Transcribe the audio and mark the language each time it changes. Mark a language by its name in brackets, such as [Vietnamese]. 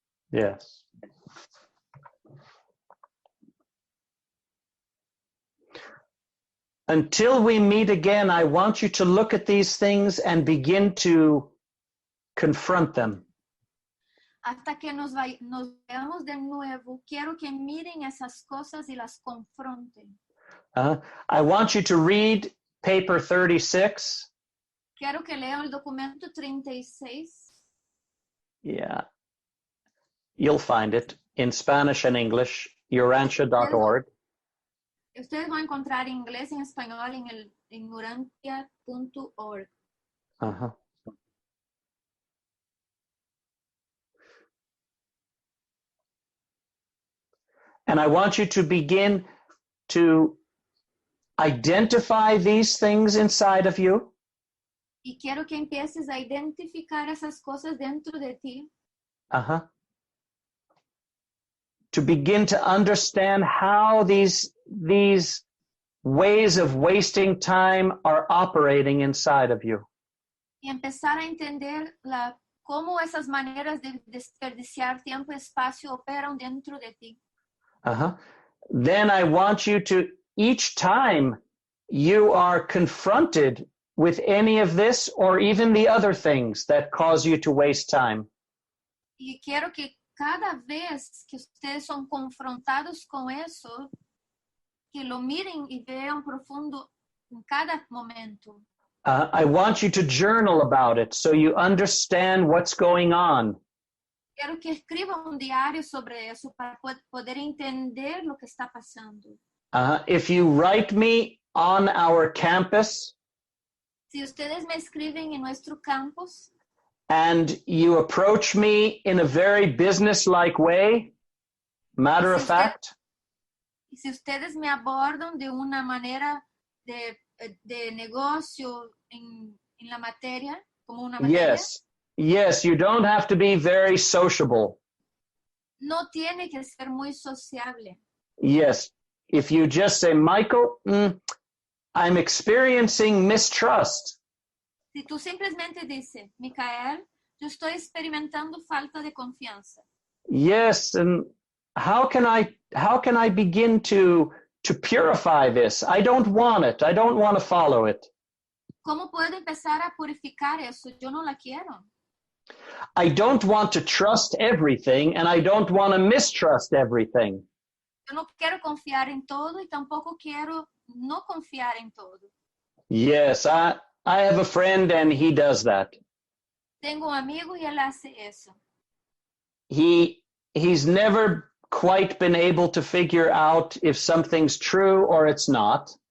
[English] Yes. Until we meet again, I want you to look at these things and begin to confront them. [Spanish] Hasta que nos veamos de nuevo, quiero que miren esas cosas y las confronten. [English] I want you to read paper 36. [Spanish] Quiero que lean el documento 36. [English] Yeah. You'll find it in Spanish and English, urantia.org. [Spanish] Ustedes van a encontrar inglés y en español en urantia.org. Uh-huh. [English] And I want you to begin to identify these things inside of you. [Spanish] Y quiero que empieces a identificar esas cosas dentro de ti. Uh-huh. [English] To begin to understand how these ways of wasting time are operating inside of you. [Spanish] Y empezar a entender cómo esas maneras de desperdiciar tiempo y espacio operan dentro de ti. Uh-huh. [English] Then I want you to, each time you are confronted with any of this or even the other things that cause you to waste time, [Spanish] Y quiero que cada vez que ustedes son confrontados con eso, que lo miren y vean profundo en cada momento. [English] I want you to journal about it so you understand what's going on. [Spanish] Quiero que escriban un diario sobre eso para poder entender lo que está pasando. [English] If you write me on our campus [Spanish] Si ustedes me escriben en nuestro campus [English] and you approach me in a very business-like way, matter of fact, [Spanish] y si ustedes me abordan de una manera de negocio en la materia, como una materia, [English] yes, you don't have to be very sociable. [Spanish] no tiene que ser muy sociable. [English] Yes, if you just say, Michael, I'm experiencing mistrust. [Spanish] Si tú simplemente dices, Micael, yo estoy experimentando falta de confianza. [English] Yes, and how can I begin to purify this? I don't want it. I don't want to follow it. [Spanish] ¿Cómo puedo empezar a purificar eso? Yo no la quiero. [English] I don't want to trust everything, and I don't want to mistrust everything. [Spanish] Yo no quiero confiar en todo y tampoco quiero no confiar en todo. [English] Yes, I have a friend and he does that. [Spanish] Tengo un amigo y él hace eso. [English] He's never quite been able to figure out if something's true or it's not.